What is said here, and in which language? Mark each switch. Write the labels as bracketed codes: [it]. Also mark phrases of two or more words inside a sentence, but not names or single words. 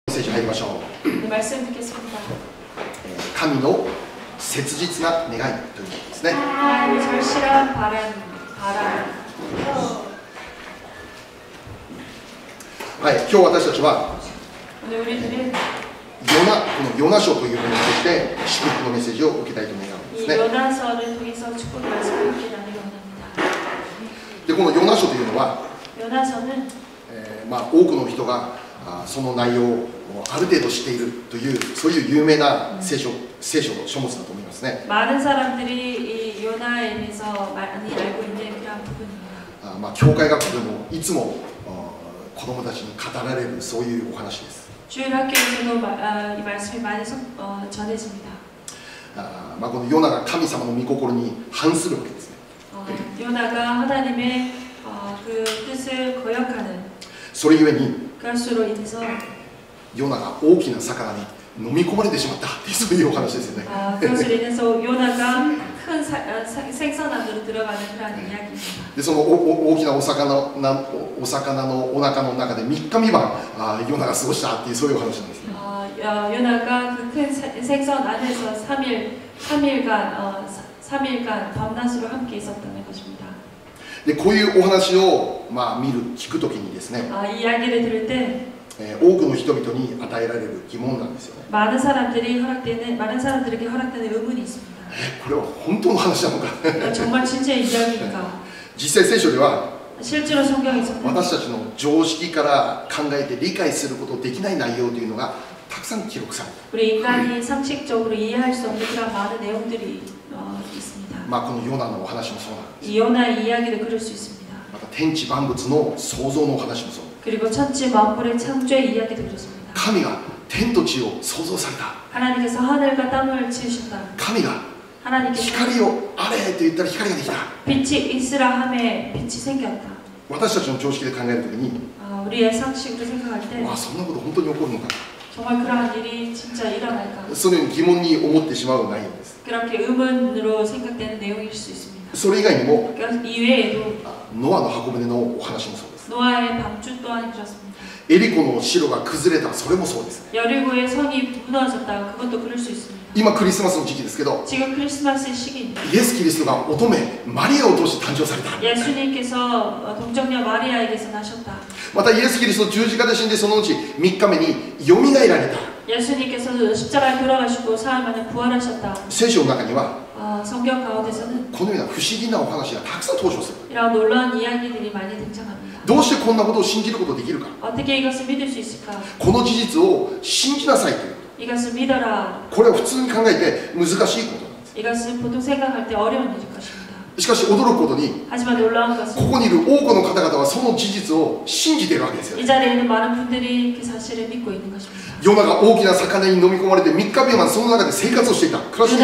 [ja] メッセージ入りましょう。 [ko] 네, 말씀 듣겠습니다. [ja] 神の切実な願いということですね。 [ko] 하나님의 절실한 바람. [ja] はい、今日私たちは [ko] 오늘 우리들은 [ja] このヨナ書というものを通して祝福のメッセージを受けたいと願うんです [ko] 이 [ja] ね。 [ko] 요나서를 통해서 축복의 말씀을 함께 나누기 원합니다. [ja] でこのヨナ書というのは、 [ko] 요나서는 [ja] 多くの人がその内容をある程度知っているというそういう有名な聖書の書物だと思いますね。 [ko] 많은 사람들이 이 요나에 대해서 많이 알고 있는 그런 부분입니다. [ja] 教会学校でもいつも子供たちに語られるそういうお話です。 [ko] 주일학교에서도 이 말씀이 많이 전해집니다. [ja] このヨナが神様の御心に反するわけですね。 [ko] 요나가 하나님의 그 뜻을 거역하는 [ja] それゆえに [ko] 그것으로 인해서 [ja] ヨナが大きな魚に飲み込まれてしまったっていうそういうお話ですよね。 [ko] 그것으로 인해서 요나가 큰 생선 안으로 들어가는 그런 이야기입니다. [ja] でその大きなお魚のお腹の中で3日3晩ヨナが過ごしたっていうそういうお話なんですね。 [ko] 요나가 그 큰 생선 안에서 3일간 밤낮으로 함께 있었다는 것입니다. [ja] でこういうお話を聞くときにですね、 [ko] 이 이야기를 들을 때 [ja] 多くの人々に与えられる疑問なんですよね。 [ko] 많은 사람들에게 허락되는 의문이 있습니다. [ja] これは本当の話なのか。 [ko] 정말 진짜의 이야기인가? [ja] 実際聖書では [ko] 실제로 성경에서는 [ja] 私たちの常識から考えて理解することできない内容というのがたくさん記録されて [ko] 우리 인간이 상식적으로 이해할 수 없는 그런 많은 내용들이 있습니다. [ja] このヨナのお話もそうなんです。 [ko] 이 요나의 이야기도 그럴 수 있습니다. [ja] また天地万物の創造のお話もそう。 [ko] 그리고 천지 만물의 창조의 이야기도 그렇습니다. [ja] 神が天と地を創造された。 [ko] 하나님께서 하늘과 땅을 지으셨다. [ja] 神が [ko] 하나님께서 [ja] 光をあれと言ったら光ができた。 [ko] 빛이 있으라 함에 빛이 생겼다. [ja] 私たちの常識で考えるときに、 [ko] 우리의 상식으로 생각할 때 [ja] そんなこと本当に起こるのか。 [ko] 정말 그러한 일이 진짜 일어날까? [ja] そのように疑問に思ってしまう内容です。 [ko] 그렇게 의문으로 생각되는 내용일 수 있습니다. [ja] それ以外にも [ko] 이외에도 [ja] ノアの箱舟のお話もそうです。 [ko] 노아의 방주 또한 그렇습니다. [ja] エリコの城が崩れた、それもそうです。 [ko] 여리고의 성이 무너졌다. 그것도 그럴 수 있습니다. [ja] 今クリスマスの時期ですけど、 [ko] 지금 크리스마스 시기입니다. [ja] イエス・キリストが乙女マリアを通して誕生された。 [ko] 예수님께서 동정녀 마리아에게서 나셨다. [ja] またイエス・キリスト十字架で死んでその後3日目によみがえられた。 [ko] 예수님께서 십자가에 돌아가시고 사흘 만에 부활하셨다. [ja] 聖書の中には [ko] 성경 가운데서는 [ja] このような不思議なお話がたくさん登場する。 [ko] 이런 놀라운 이야기들이 많이 등장합니다. [ja] どうしてこんなことを信じることができるか。 [ko] 어떻게 이것을 믿을 수 있을까? [ja] この事実を信じなさいという。 [ko] 이것을 믿어라. [ja] これは普通に考えて難しいことなんです。 [ko] 이것은 보통 생각할 때 어려운 일일 것입니다. [ja] しかし驚くことに [ko] 하지만 놀라운 [ja] こ [ko] 것은 [ja] こにいる多くの方々はその事実を信じているわけですよ。 [ko] 이 자리에 있는 많은 분들이 그 사실을 믿고 있는 것입니다. [ja] ヨナが大きな魚に飲み込まれて3日目までその中で生活をしていた、暮らしていた。